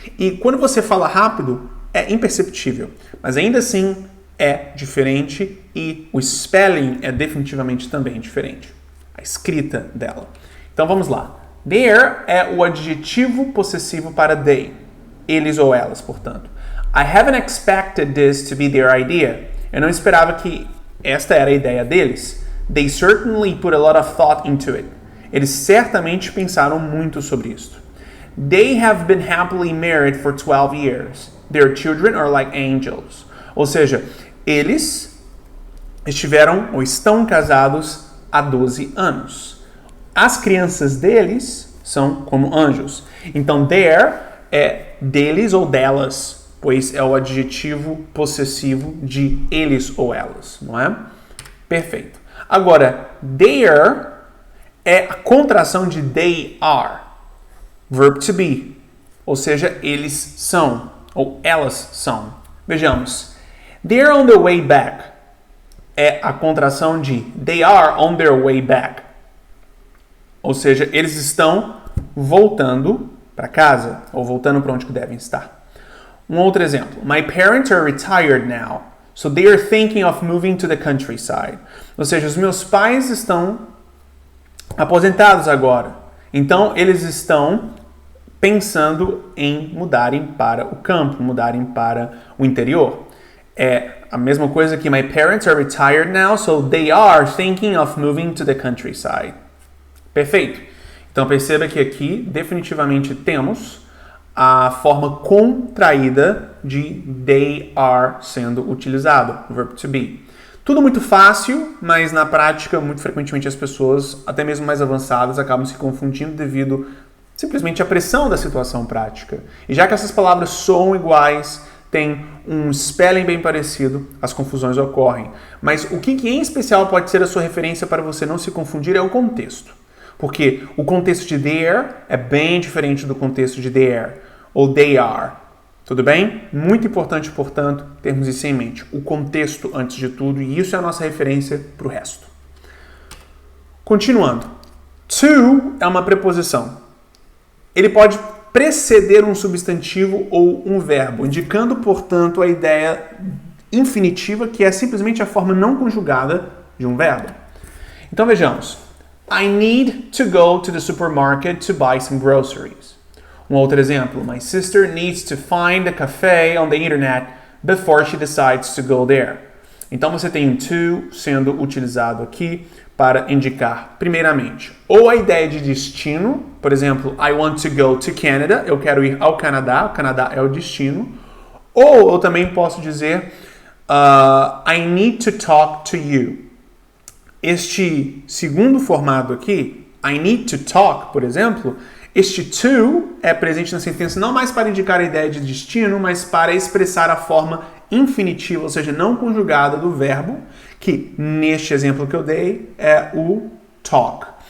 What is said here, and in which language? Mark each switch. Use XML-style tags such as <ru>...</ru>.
<pt>E quando você fala rápido, é imperceptível. Mas ainda assim, é diferente e o spelling é definitivamente também diferente. A escrita dela. Então vamos lá. There é o adjetivo possessivo para they. Eles ou elas, portanto.</pt> <en>I haven't expected this to be their idea.</en> <pt>Eu não esperava que esta era a ideia deles.</pt> <en>They certainly put a lot of thought into it.</en> <pt>Eles certamente pensaram muito sobre isso.</pt> <en>They have been happily married for 12 years. Their children are like angels.</en> <pt>Ou seja, eles estiveram ou estão casados há 12 anos. As crianças deles são como anjos. Então, there é deles ou delas, pois é o adjetivo possessivo de eles ou elas, não é? Perfeito. Agora, there é a contração de they are, verb to be, ou seja, eles são, ou elas são. Vejamos,</pt> <en>they're on their way back</en> <pt>é a contração de</pt> <en>they are on their way back,</en> <pt>ou seja, eles estão voltando para casa, ou voltando para onde que devem estar. Um outro exemplo.</pt> <en>My parents are retired now, so they are thinking of moving to the countryside.</en> <pt>Ou seja, os meus pais estão aposentados agora. Então, eles estão pensando em mudarem para o campo, mudarem para o interior. É a mesma coisa que</pt> <en>my parents are retired now, so they are thinking of moving to the countryside.</en> <pt>Perfeito. Então, perceba que aqui, definitivamente, temos a forma contraída de they are sendo utilizado, o verbo to be. Tudo muito fácil, mas na prática, muito frequentemente as pessoas, até mesmo mais avançadas, acabam se confundindo devido simplesmente à pressão da situação prática. E já que essas palavras soam iguais, têm um spelling bem parecido, as confusões ocorrem. Mas o que em especial pode ser a sua referência para você não se confundir é o contexto. Porque o contexto de there é bem diferente do contexto de there, ou they are. Tudo bem? Muito importante, portanto, termos isso em mente. O contexto antes de tudo, e isso é a nossa referência para o resto. Continuando. To é uma preposição. Ele pode preceder um substantivo ou um verbo, indicando, portanto, a ideia infinitiva, que é simplesmente a forma não conjugada de um verbo. Então vejamos.</pt> <en>I need to go to the supermarket to buy some groceries.</en> <pt>Um outro exemplo.</pt> <en>My sister needs to find a cafe on the internet before she decides to go there.</en> <pt>Então você tem um to sendo utilizado aqui para indicar, primeiramente, ou a ideia de destino. Por exemplo,</pt> <en>I want to go to Canada.</en> <pt>Eu quero ir ao Canadá. O Canadá é o destino. Ou eu também posso dizer</pt> <en>I need to talk to you.</en> <pt>Este segundo formato aqui,</pt> <en>I need to talk,</en> <pt>por exemplo, este to é presente na sentença não mais para indicar a ideia de destino, mas para expressar a forma infinitiva, ou seja, não conjugada do verbo, que neste exemplo que eu dei é o talk.</pt>